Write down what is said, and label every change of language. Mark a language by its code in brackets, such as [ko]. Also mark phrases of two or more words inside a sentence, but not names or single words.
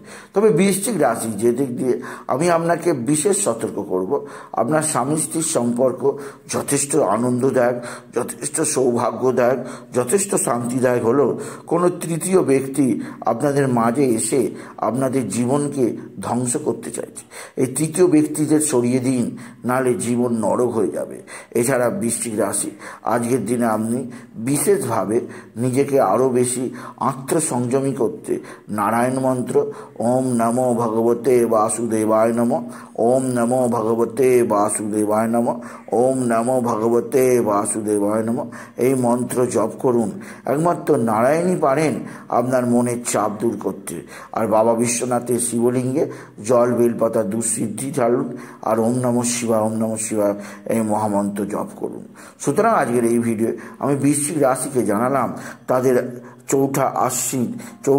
[bn] তবে বৃশ্চিক রাশি যে দিক দিয়ে আমি আপনাকে বিশেষ সতর্ক করব, আপনার স্বামী স্ত্রীর সম্পর্ক যথেষ্ট আনন্দদায়ক, যথেষ্ট সৌভাগ্যদায়ক, যথেষ্ট শান্তিদায়ক হলেও কোনো তৃতীয় ব্যক্তি আপনাদের মাঝে এসে আপনাদের জীবনকে ধ্বংস করতে চাইছে। এই তৃতীয় ব্যক্তিদের সরিয়ে দিন, নাহলে জীবন নরক হয়ে যাবে। এছাড়া বৃশ্চিক রাশি আজকের দিনে আপনি বিশেষভাবে নিজেকে আরও বেশি আত্মসংযমী করতে নারায়ণ মন্ত্র [sa] ওম নমো ভগবতে বাসুদেবায় নমঃ, ওম নমো ভগবতে বাসুদেবায় নমঃ, ওম নমো ভগবতে বাসুদেবায় নমঃ [bn] এই মন্ত্র জপ করুন। একমাত্র নারায়ণই পারেন আপনার মনের চাপ দূর করতে। আর বাবা বিশ্বনাথের শিবলিঙ্গে জল বেলপাতা দুধ সিদ্ধি ঢালুন আর [sa] ওম নমঃ শিবায়, ওম নমঃ শিবায় [bn] এই মহামন্ত্র জপ করুন। সুতরাং আজকের এই ভিডিও আমি বৃশ্চিক রাশিকে জানালাম তাদের চৌঠা আশ্বিন